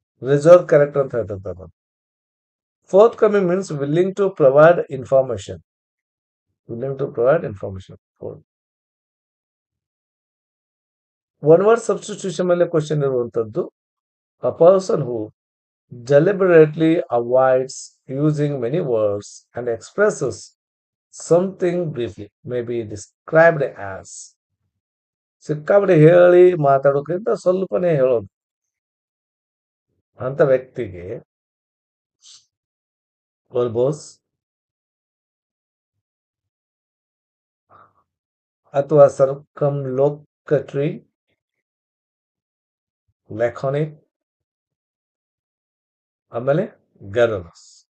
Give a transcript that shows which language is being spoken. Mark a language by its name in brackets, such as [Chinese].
[Kannada] Reserve character ಅಂತ ಹೇಳ್ತಾರೆ. [English] Forthcoming means willing to provide information. Willing to provide information. [Kannada] One word substitution ಮೇಲೆ question ಇರುವಂತದ್ದು. [English] A person who deliberately avoids using many words and expresses something briefly may be described as. [Kannada] ಸಿಕ್ಕಾಪಟ್ಟೆ ಹೇಳಿ ಮಾತಾಡೋಕ್ಕಿಂತ ಸ್ವಲ್ಪನೇ ಹೇಳೋದು ಅಂತ ವ್ಯಕ್ತಿಗೆ verbose ಅಥವಾ ಸರ್ಕಮ್ಲೋಕಟರಿ, ಲೆಖಾನಿಕ್, ಆಮೇಲೆ ಗರಲ್ಸ್.